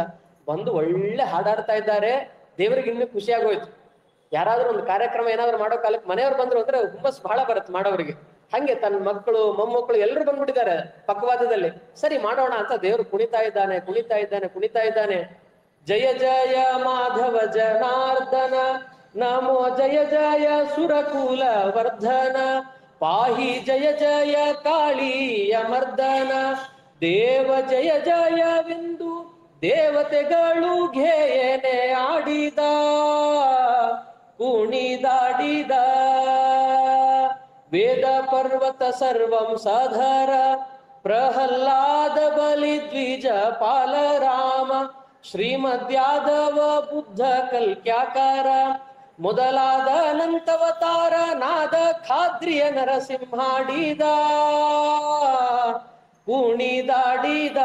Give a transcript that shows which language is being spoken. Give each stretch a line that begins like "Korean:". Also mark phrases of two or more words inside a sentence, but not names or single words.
Kannada: ಬಂದು ಒಳ್ಳೆ ಹಾಡಾಡ್ತಾ ಇದ್ದಾರೆ. ದೇವರಿಗೆ ಇನ್ನೂ ಖುಷಿ ಆಗೋಯ್ತು. ಯಾರಾದ್ರೂ ಒಂದು ಕಾರ್ಯಕ್ರಮ ಏನಾದ್ರು ಮಾಡೋ ಕಾಲಕ್ಕೆ ಮನೆಯವ್ರು ಬಂದ್ರು ಅಂದ್ರೆ ಹುಮ್ಮಸ್ ಬಹಳ ಬರುತ್ತೆ ಮಾಡೋರಿಗೆ. ಹಂಗೆ ತನ್ನ ಮಕ್ಕಳು ಮೊಮ್ಮಕ್ಕಳು ಎಲ್ಲರೂ ಬಂದ್ಬಿಟ್ಟಿದ್ದಾರೆ ಪಕ್ವಾದದಲ್ಲಿ. ಸರಿ ಮಾಡೋಣ ಅಂತ ದೇವರು ಕುಣಿತಾ ಇದ್ದಾನೆ, ಕುಣಿತಾ ಇದ್ದಾನೆ, ಕುಣಿತಾ ಇದ್ದಾನೆ. ಜಯ ಜಯ ಮಾಧವ ಜನಾರ್ದನ, ನಮೋ ಜಯ ಜಯ ಸುರಕುಲ ವರ್ಧನ, ಪಾಹಿ ಜಯ ಜಯ ಕಾಳಿಯ ಮರ್ದನ, ದೇವ ಜಯ ಜಯವೆಂದು ದೇವತೆಗಳು ಘೇಯನೆ ಆಡಿದ, ಕುಣಿದಾಡಿದ. ವೇದ ಪರ್ವತ ಸರ್ವಂ ಸಾಧರ, ಪ್ರಹ್ಲಾದ ಬಲಿ ದ್ವಿಜ ಪಾಲ ರಾಮ, ಶ್ರೀಮದ್ಯಾದವ ಬುದ್ಧ ಕಲ್ಕ್ಯಾಕಾರ, ಮೊದಲಾದ ಅನಂತವತಾರ ನಾದ ಖಾದ್ರಿಯ ನರಸಿಂಹಾಡಿದ, ಕುಣಿದಾಡಿದ.